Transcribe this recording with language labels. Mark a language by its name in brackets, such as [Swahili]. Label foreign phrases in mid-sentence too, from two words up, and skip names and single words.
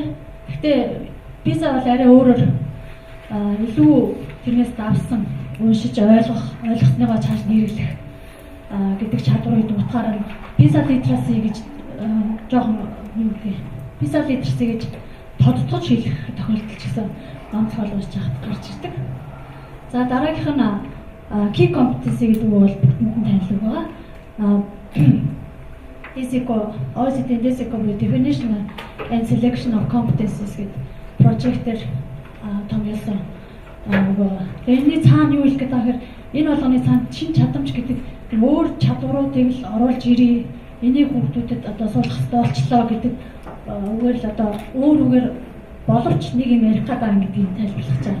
[Mongolian] Гэхдээ PISA бол арай өөрөөр илүү тэрнээс давсан уншиж ойлгосныгоо цааш нэрлэх гэдэг чадварыг утгаараа PISA literacy гэж жоохон PISA literacy гэж тодтогч хэлэх тохиолдол ч гэсэн онцгой болж гарч ирдэг. За дараагийнх нь [English] key competency [Mongolian] гэдэг үг бол бүгдэнд танил байгаа. [English] OECD definition and selection of competencies [Mongolian] гэдэг project-ээр томьёолсон. Тэрний цаана юу хэлэх гэдэг вэ? Энэ болгоны цаанд шинэ чадамж гэдэг өөр чадваруудыг л оруулж ирээ. Энийг хүүхдүүдэд одоо суулгах хэрэгтэй болчлоо гэдэг үгээр л одоо өөр үгээр боловч нэг юм ярих гэдэг юм гэдгийг тайлбарлаж байгаа.